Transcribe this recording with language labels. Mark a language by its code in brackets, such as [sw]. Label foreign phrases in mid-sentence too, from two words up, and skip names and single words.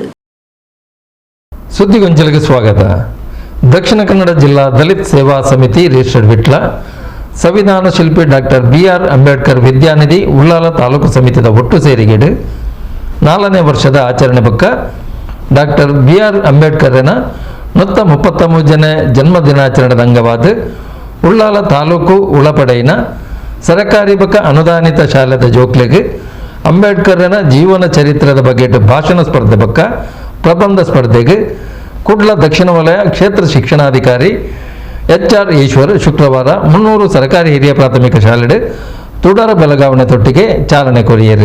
[kn] ಸುದ್ದಿಗೊಂಚಲಿಗೆ ಸ್ವಾಗತ. [tcy] ದಕ್ಷಿಣ ಕನ್ನಡ ಜಿಲ್ಲಾ ದಲಿತ ಸೇವಾ ಸಮಿತಿ ರಿಜಿಸ್ಟರ್ಡ್ ವಿಟ್ಲ ಸಂವಿಧಾನ ಶಿಲ್ಪಿ ಡಾಕ್ಟರ್ BR ಅಂಬೇಡ್ಕರ್ ವಿದ್ಯಾನಿಧಿ ಉಳ್ಳಾಲ ತಾಲೂಕು ಸಮಿತಿಯ ಒಟ್ಟು ಸೇರಿಗೆಡು 4ನೇ ವರ್ಷದ ಆಚರಣೆ ಬಕ್ಕ ಡಾಕ್ಟರ್ BR ಅಂಬೇಡ್ಕರ್ನ 133ನೇ ಜನ್ಮ ದಿನಾಚರಣೆದ ಅಂಗವಾದ ಉಳ್ಳಾಲ ತಾಲೂಕು ಉಳಪಡೆಯಿನ ಸರಕಾರಿ ಬಕ್ಕ ಅನುದಾನಿತ ಶಾಲೆದ ಜೋಕ್ಲೆಗೆ ಅಂಬೇಡ್ಕರ್ನ ಜೀವನ ಚರಿತ್ರದ ಬಗ್ಗೆ ಭಾಷಣ ಸ್ಪರ್ಧೆ ಬಕ್ಕ ಪ್ರಬಂಧ ಸ್ಪರ್ಧೆಗೆ ಕುಡ್ಲ ದಕ್ಷಿಣ ವಲಯ ಕ್ಷೇತ್ರ ಶಿಕ್ಷಣಾಧಿಕಾರಿ HR ಈಶ್ವರ್ ಶುಕ್ರವಾರ 300 ಸರ್ಕಾರಿ ಹಿರಿಯ ಪ್ರಾಥಮಿಕ ಶಾಲೆ ತುಡರ ಬೆಳಗಾವಣೆ ತೊಟ್ಟಿಗೆ ಚಾಲನೆ ಕೊರಿಯರು.